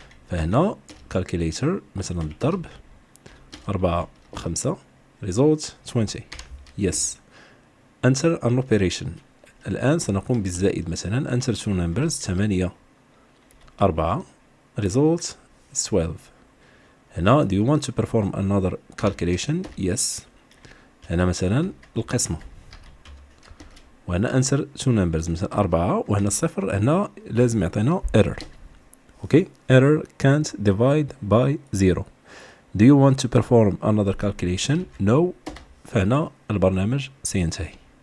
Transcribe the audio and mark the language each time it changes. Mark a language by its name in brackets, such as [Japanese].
[Arabic] فهنا [English] calculator [Arabic] مثلا الضرب [English] 4 5 result 20 yes enter an operation. [Arabic] الآن سنقوم بالزائد، مثلا [English] enter two numbers [Arabic] 8 4 [English] result [Arabic] 12. هنا [English] do you want to perform another calculation. yes. [Arabic] هنا مثلا القسمة، وهنا [English] answer two numbers [Arabic] مثلا 4 وهنا الصفر. هنا لازم يعطينا error. [English] Okay, error can't divide by 0. do you want to perform another calculation. no. [Arabic] فهنا البرنامج سينتهي.